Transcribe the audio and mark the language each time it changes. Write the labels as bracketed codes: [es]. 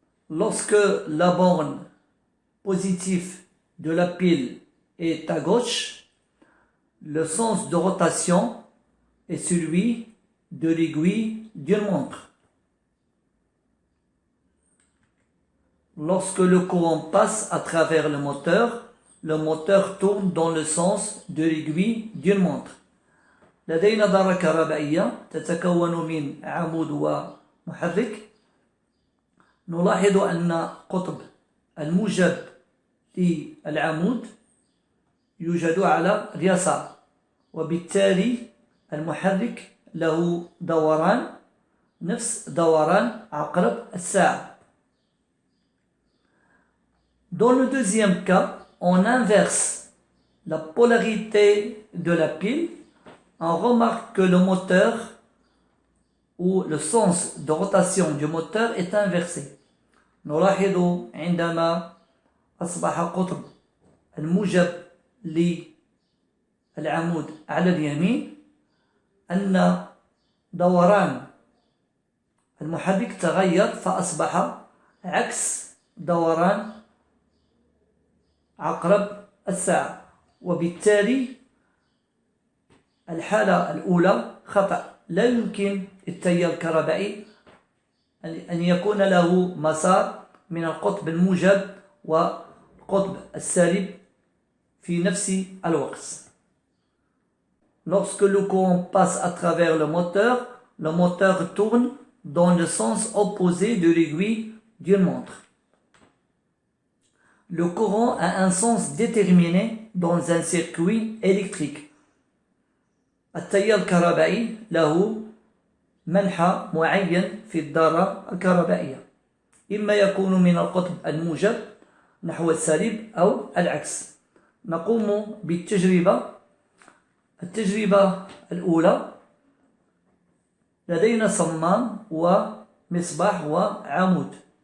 [fr] Lorsque la borne positive de la pile est à gauche, le sens de rotation est celui de l'aiguille d'une montre. Lorsque le courant passe à travers le moteur tourne dans le sens de l'aiguille d'une montre. [ar] لدينا ذرة كهربائية تتكون من عمود ومحرك. نلاحظ أن قطب الموجب للعمود يوجد على اليسار، وبالتالي المحرك له دوران نفس دوران عقرب الساعة. [fr] Dans le deuxième cas, on inverse la polarité de la pile. On remarque que le moteur ou le sens de rotation du moteur est inversé. [ar] نلاحظ عندما أصبح قطب الموجب للعمود على اليمين أن دوران المحرك تغير، فأصبح عكس دوران عقرب الساعة، وبالتالي الحالة الأولى خطأ. لا يمكن التيار الكهربائي أن يكون له مسار من القطب الموجب والقطب السالب في نفس الوقت. [fr] Lorsque le courant passe à travers le moteur tourne dans le sens opposé de l'aiguille d'une montre. Le courant a un sens déterminé dans un circuit électrique. [ar] التيار الكهربائي له منحى معين في الذرة الكهربائية، إما يكون من القطب الموجب نحو السالب أو العكس. نقوم بالتجربة. التجربة الأولى: لدينا صمام ومصباح وعمود.